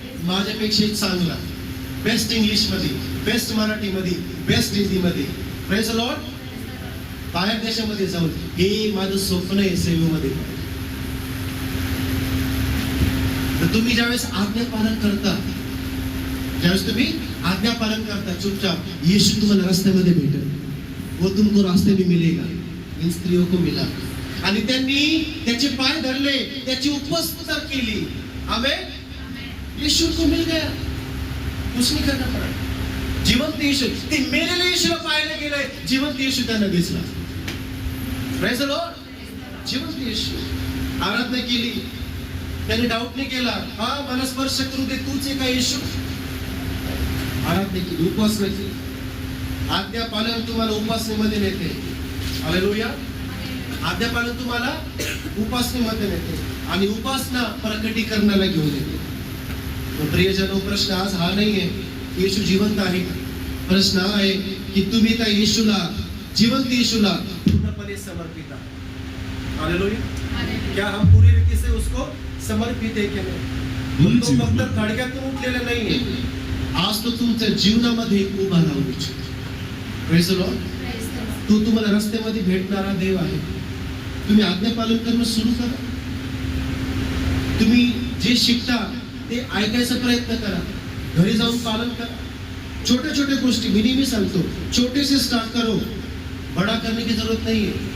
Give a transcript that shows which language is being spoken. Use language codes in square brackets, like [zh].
[mr] माझ्यापेक्षा चांगला, best English मध्ये, बेस्ट मराठी मध्ये, बेस्ट हिंदी मध्ये. [en] Praise the Lord. [mr] बाहेर देशामध्ये जाऊन हे माझं स्वप्न आहे सेवेमध्ये. तर तुम्ही ज्यावेळेस आज्ञा पालन करता, ज्यावेळेस तुम्ही आज्ञा पालन करता चुपचाप, येशू तुम्हाला रस्त्यामध्ये भेटेल. [hi] वो तुमको रास्ते में मिलेगा, इन स्त्रियों को मिला. [mr] आणि त्यांनी त्याचे पाय धरले, त्याची उपस्थिती केली. आमेन. [hi] यीशु को मिल गया, कुछ नहीं करना पड़ा. [mr] जिवंत येशू, ते मेलेले येशूला पाहायला गेले, जिवंत येशू त्यांना दिसला. [en] Praise the Lord. [mr] जिवंत येशू. आराधना केली, त्यांनी डाऊट नाही केला, हा मला स्पर्श करू दे, तूच आहे का येशू. आराधना केली, उपासना केली. आज्ञा पालन तुम्हाला उपासनेमध्ये नेते. हालेलुया. आज्ञा पालन तुम्हाला उपासनेमध्ये नेते आणि उपासना प्रकटीकरणाला घेऊन येते. प्रियजनो, प्रश्न आज हा नाहीये येशू जिवंत आहे. प्रश्न हा आहे की तुम्ही त्या येशूला, जिवंत येशूला पूर्णपणे समर्पित आहात. हालेलुया. [hi] क्या हम पूरी रीति से उसको समर्पित है की नाही? [mr] तो फक्त थडक्यातून उठलेला नाहीये, आज तो तुमच्या जीवनामध्ये उभा राहू इच्छितो. [en] Praise the Lord. [mr] तो तुम्हाला रस्त्यामध्ये भेटणारा देव आहे. तुम्ही आज्ञा पालन करणं सुरू करा. तुम्ही जे शिकता ते ऐकायचा प्रयत्न करा, घरी जाऊन पालन करा. छोटे छोटे गोष्टी मी नेहमी सांगतो, [hi] छोटे से स्टार्ट करो, बड़ा करने की जरूरत नहीं है.